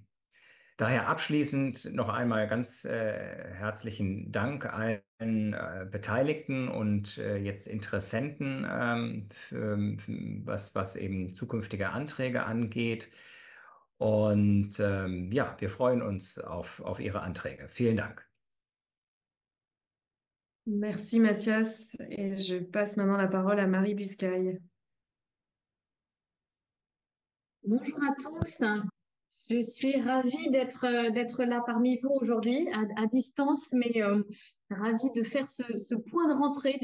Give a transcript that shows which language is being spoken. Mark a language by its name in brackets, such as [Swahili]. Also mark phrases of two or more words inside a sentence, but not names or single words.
[German] Daher abschließend noch einmal ganz herzlichen Dank allen Beteiligten und jetzt Interessenten, was eben zukünftige Anträge angeht. Und ja, wir freuen uns auf Ihre Anträge. Vielen Dank. [French] Merci Mathias et je passe maintenant la parole à Marie Buscaille. Bonjour à tous. Je suis ravie d'être là parmi vous aujourd'hui à distance, mais ravie de faire ce point de rentrée.